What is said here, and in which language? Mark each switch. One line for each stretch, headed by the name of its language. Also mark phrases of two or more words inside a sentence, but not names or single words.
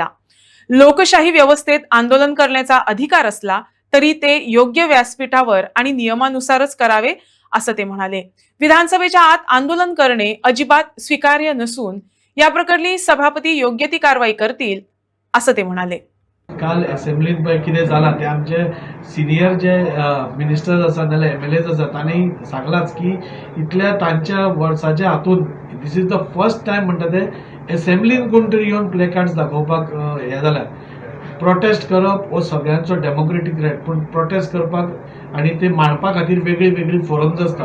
Marathi: लोकशाही व्यवस्थेत आंदोलन करण्याचा अधिकार असला तरी ते योग्य व्यासपीठावर आणि नियमानुसारच करावे असं ते म्हणाले। विधानसभेच्या आत आंदोलन करणे अजिबात स्वीकार्य नसून या प्रकरणी सभापती योग्य ती कारवाई करतील असं ते म्हणाले।
Konkani: काल असेंब्लीत पळय कितें जालां तें आमचे सिनियर जे मिनिस्टर्स आसात नाल्यार MLAs आसात तांणी सांगलाच की इतल्या तांच्या वर्साच्या हातून
English: this is the first time
Konkani: म्हणटा ते असेंब्लीन कोण तरी येवन
English: play cards
Konkani: दाखोवपाक हे जाल्यार प्रोटेस्ट करप हो सगळ्यांचो
English: democratic right,
Konkani: पूण प्रोटेस्ट करपाक आनी ते मांडपा खातीर वेगळी वेगळी फोरम्स आसता।